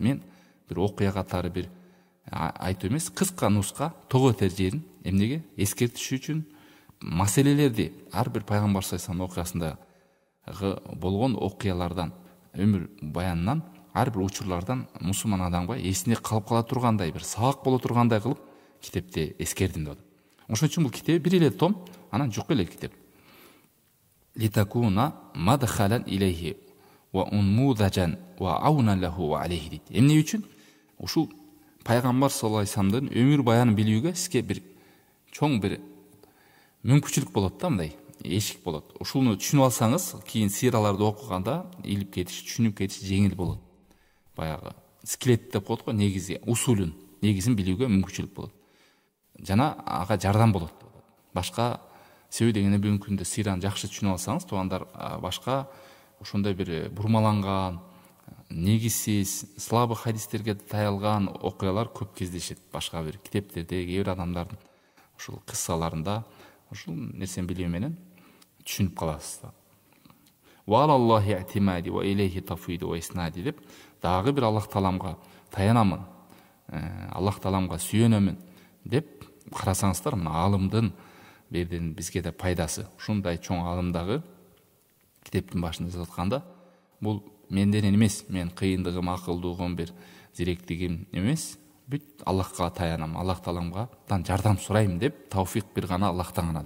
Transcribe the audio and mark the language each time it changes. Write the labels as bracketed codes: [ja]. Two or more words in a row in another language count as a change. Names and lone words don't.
[ky] Мен бир окуя катары бир айтуу эмес, кыска нуска того этер жерин эмнеге эскертиш үчүн маселелерди ар бир пайгамбар [ar] صلى الله عليه وسلم [ky] окуясындагы болгон окуялардан, өмүр баянынан, ар бир учурлардан мусулман адамга эсине калып кала тургандай, бир сабак боло тургандай кылып китепте эскердим деп. Ошон үчүн бул китеп бир эле том, анан жок эле китеп. [ar] لتكون مدخلا إليه وأنموذجا وعونا له وعليه дейт. [ky] Эмне үчүн? Ушул пайгамбар [ar] صلى الله عليه وسلم [ky] өмүр баянын билүүгө сизге бир чоң бир мүмкүнчүлүк болот да, мындай эшик болот. Ушуну түшүнүп алсаңыз, кийин сираларды окуганда илип кетиш, түшүнүп кетиш жеңил болот. Баягы скелет деп коет го, негизи, усулун, негизин билүүгө мүмкүнчүлүк болот. Жана ага жардам болот. Башка себеби дегенде бүгүнкү күндө сираны жакшы түшүнүп алсаңыз, туугандар, башка ошондой бир бурмаланган, негизсиз, слабы хадистерге таялган окуялар көп кездешет. Башка бир китептерде, кээ бир адамдардын ушул кыссаларында ушул нерсени билүү менен түшүнүп каласыз. [ar] وعلى الله اعتمادي وإليه تفويضي وإسنادي [ky] деп, дагы бир Аллах тааламга таянамын, Аллах тааламга сүйөнөмүн деп карасаңыздар, мына алымдын берден бизге да пайдасы. Ушундай чоң алымдагы китептин башында жазып атканда, бул менден эмес, мен кыйындыгым, акылдуугум, бир зиректигим эмес, бүт Аллахка таянам, Аллах тааламгадан жардам сурайм деп, тауфик бир гана Аллахтан гана деп.